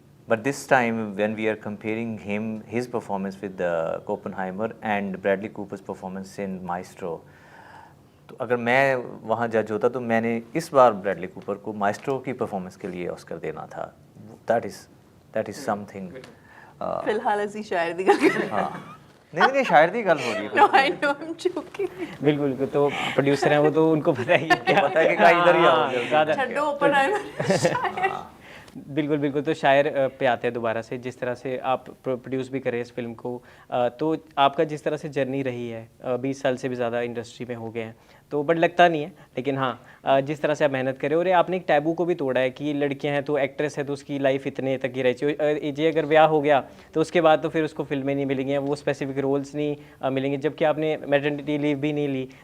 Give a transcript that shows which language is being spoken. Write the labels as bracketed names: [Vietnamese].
[English] but this time when we are comparing him his performance with Oppenheimer and Bradley Cooper's performance in Maestro, [Hindi] तो अगर मैं वहाँ जज होता तो मैंने इस बार ब्रैडली कूपर को माइस्ट्रो की परफॉर्मेंस के लिए ऑस्कर देना था। [English] That is something. [Hindi] फिलहाल [Punjabi] ਅਸੀਂ ਸ਼ਾਇਰ ਦੀ ਗੱਲ ਕਰ ਰਹੇ [Hindi] हाँ नहीं शायर की गल हो रही है। [English] No I know I am joking. [Hindi] बिल्कुल बिल्कुल, तो प्रोड्यूसर हैं वो, तो उनको पता ही क्या पता है कि कहाँ इधर ही आओ हाँ, जल्दी। ज़्यादा [Punjabi] छड्डो ओपनहाइमर शायर। [Hindi] बिल्कुल बिल्कुल, तो शायर पे आते हैं दोबारा से। जिस तरह से आप प्रोड्यूस भी करें इस फिल्म को, तो आपका जिस तरह से जर्नी रही है, 20 साल से भी ज़्यादा इंडस्ट्री में हो गए हैं, तो बट लगता नहीं है, लेकिन हाँ जिस तरह से आप मेहनत करें, और ये आपने एक टैबू को भी तोड़ा है कि लड़कियां हैं तो एक्ट्रेस है तो उसकी लाइफ इतने तक ही रही चाहिए, ये अगर ब्याह हो गया तो उसके बाद तो फिर उसको फिल्में नहीं मिलेंगी, वो स्पेसिफिक रोल्स नहीं मिलेंगे, जबकि आपने मैटरनिटी लीव भी नहीं ली।